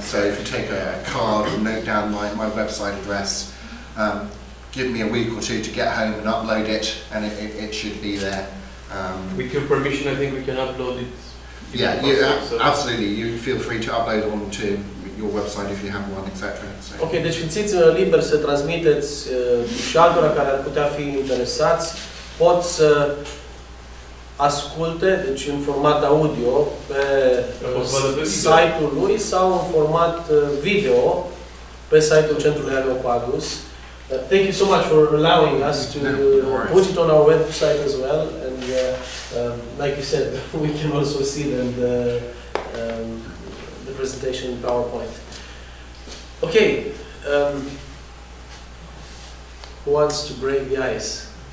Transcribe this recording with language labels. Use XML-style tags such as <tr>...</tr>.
<en>So if you take a card and note down my website address, give me a week or two to get home and upload it, and it should be there. With your permission, I think we can upload it. Yeah, absolutely. You feel free to upload it onto your website if you have one, etc. So.</en> <ro>Ok, deci simțiți liber să transmiteți și altora care ar putea fi interesați. Pot să asculte, deci în format audio, pe site-ul lui sau în format video pe site-ul Centrului Areopagus.</ro> <en>Thank you so much for allowing us to put it on our website as well, and like you said, we can also see the presentation in PowerPoint. Okay, who wants to break the ice?</en>